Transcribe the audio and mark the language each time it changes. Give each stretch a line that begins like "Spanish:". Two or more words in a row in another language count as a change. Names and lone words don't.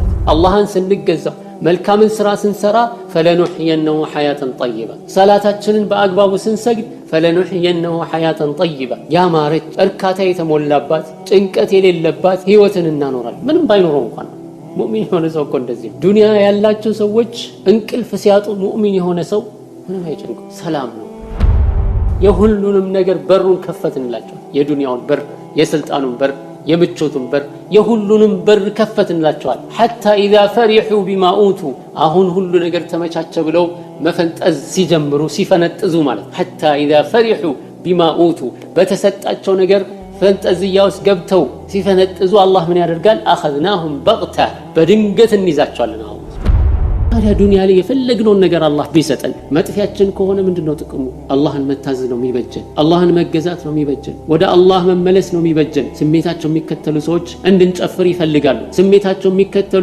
Amharic: አላህን ስንገዛው መልካምን ስራ ስንሰራ
Arabic: فلنحيينه حياة طيبة
Amharic: ሰላታችንን በአግባቡ ስንሰግድ
Arabic: فلنحيينه حياة طيبة
Amharic: ያማረች እርካታ የተሞላባት ጭንቀት የሌለባት ህይወትን እናኖራለን ምንም ባይኖረው እንኳን ሙእሚን የሆነ ሰው እኮ እንደዚህ ዱንያ ያላቸው ሰዎች እንቅልፍ ሲያጡ ሙእሚን የሆነ ሰው ምንም አይጨንቀው ሰላም ነው የሁሉንም ነገር በሩን ከፈትንላቸው የዱንያውን በር የስልጣኑን በር የምቾቱን በር የሁሉንም በር ከፈትንላቸዋል
Arabic: حتى اذا فرحوا بما اوتوا
Amharic: አሁን ሁሉ ነገር ተመቻቸ ብለው መፈንጠዝ ሲጀምሩ ሲፈነጥዙ ማለት
Arabic: حتى اذا فرحوا بما اوتوا
Amharic: በተሰጣቸው ነገር ፈንጠዝያውስ ገብተው ሲፈነጥዙ አላህ ምን ያደርጋል
Arabic: اخذناهم بغته
Amharic: በድንገት እንይዛቸዋለን አሁን ታዲያ ዱንያ ላይ የፈለግነው ነገር አላህ ቢሰጠን መጥፊያችን ከሆነ ምንድነው ጥቅሙ አላህን መታዘዝ ነው የሚበጀን አላህን መገዛት ነው የሚበጀን ወደ አላህ መመለስ ነው የሚበጀን ስሜታቸው የሚከተሉ ሰዎች እንድንጨፍር ይፈልጋሉ ስሜታቸው የሚከተሉ